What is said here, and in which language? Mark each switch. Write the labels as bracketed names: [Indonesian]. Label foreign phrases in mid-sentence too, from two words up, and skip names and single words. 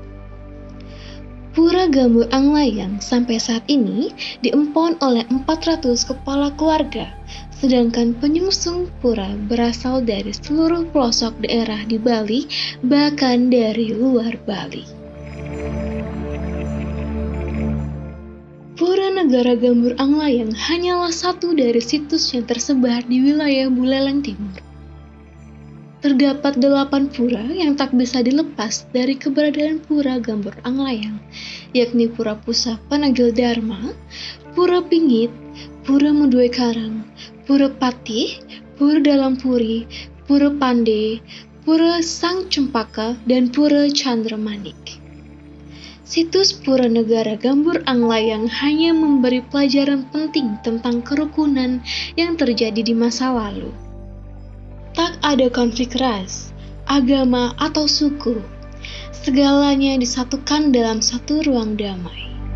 [Indonesian] Pura Gambur Anglayang sampai saat ini diempon oleh 400 kepala keluarga, sedangkan penyungsung pura berasal dari seluruh pelosok daerah di Bali, bahkan dari luar Bali. Pura Negara Gambur Anglayang hanyalah satu dari situs yang tersebar di wilayah Buleleng Timur. Terdapat 8 pura yang tak bisa dilepas dari keberadaan Pura Gambur Anglayang, yakni Pura Pusa Panagil Dharma, Pura Pingit, Pura Meduai Karang, Pura Patih, Pura Dalam Puri, Pura Pande, Pura Sang Cempaka, dan Pura Chandramanik. Situs Pura Negara Gambur Anglayang hanya memberi pelajaran penting tentang kerukunan yang terjadi di masa lalu. Tak ada konflik ras, agama, atau suku. Segalanya disatukan dalam satu ruang damai.